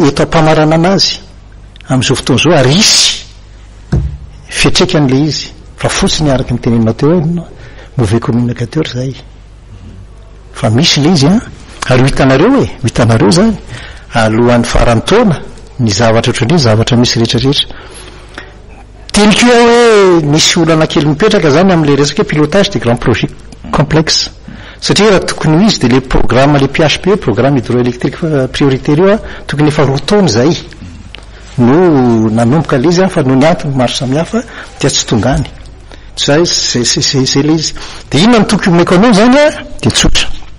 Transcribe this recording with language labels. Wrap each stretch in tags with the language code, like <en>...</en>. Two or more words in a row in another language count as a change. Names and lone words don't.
<mg>eto ampamarana anazy amin'izao fotoana zao ary isy fiatrekan'le izy fa fotsiny araky ny teneninao teo hoe</mg> <fr>mauvais communicateur</fr> <mg>zay fa misy le izy a ary hitanareo zany alohan'ny farany taona ny zavatra ohatran'iny zavatra misy rehetrarehetra teniko hoe misy olana kely mipetraka zany amin'le resaka</mg> <fr>pilotage de grand projet complexe</fr> <mg>satria raha tokony ho izy de le programme le PHP</mg> <fr>programme hydroélectrique prioritaire</fr> <mg>io a tokony efa 2 taona zay no nanomboka le izy a fa no niantony maro samihafa dia tsy tonga any zay</mg> <fr>c'est le</fr> <mg>izy de inona ny tokony omeko anao zany a de tsotra</mg>